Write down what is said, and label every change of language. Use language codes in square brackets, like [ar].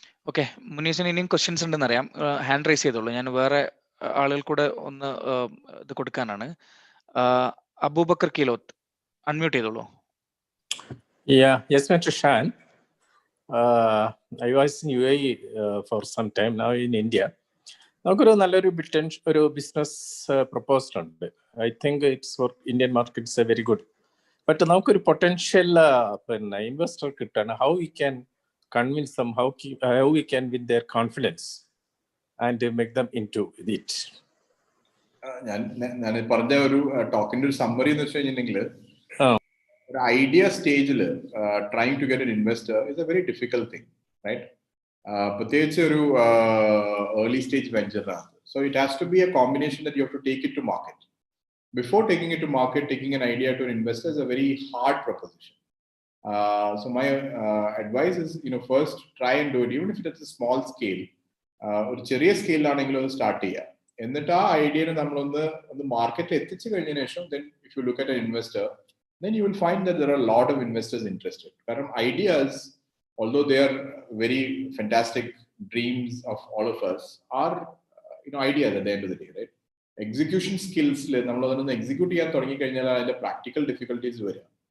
[ml] Okay, മുനീസിന് ഇനിയും questions ഉണ്ടെന്ന് അറിയാം. ഹാൻഡ് റൈസ് ചെയ്തോളൂ. ഞാൻ വേറെ ആളുകൾ കൂടെ ഒന്ന് ഇത് കൊടുക്കാനാണ്. അബൂബക്കർ കിലോത്ത് അൺമ്യൂട്ട് ചെയ്തോളൂ. [en] Yeah, yes, Mr. Shan. I was in UAE for some time, now in India. [ml] നമുക്കൊരു നല്ലൊരു ബിസിനസ് പ്രപ്പോസൽ ഉണ്ട്. [en] I think it's for Indian markets very good. But [ml] നമുക്കൊരു potential investor കിട്ടാണ്. [en] How we can convince them, how we can win their confidence and make them into it. [ml] ഞാൻ പറഞ്ഞ ഒരു ടോക്കിന്റെ ഒരു summary എന്ന് വെച്ച് കഴിഞ്ഞിട്ടുണ്ടെങ്കിൽ, ഒരു ഐഡിയ സ്റ്റേജിൽ [en] Trying to get an investor is a very difficult thing, right? [ml] പ്രത്യേകിച്ച് ഒരു early stage വെഞ്ചറിനകത്ത്. [en] So it has to be a combination that you have to take it to market. Before taking it to market, taking an idea to an investor is a very hard proposition. So my advice is, first try and do it, even if it's a small scale. [ml] ഒരു ചെറിയ സ്കെയിലാണെങ്കിലും ഒന്ന് start ചെയ്യുക. എന്നിട്ട് ആ ഐഡിയനെ നമ്മളൊന്ന് മാർക്കറ്റിൽ എത്തിച്ചു കഴിഞ്ഞതിന് ശേഷം [en] then if you look at an investor, then you will find that there are a lot of investors interested. കാരണം ideas, although they are very fantastic dreams of all of us, are ideas at the end of the day, right? [ml] Execution സ്കിൽസിൽ നമ്മൾ അതൊന്ന് execute ചെയ്യാൻ തുടങ്ങി കഴിഞ്ഞാൽ അതിന്റെ practical difficulties വരിക.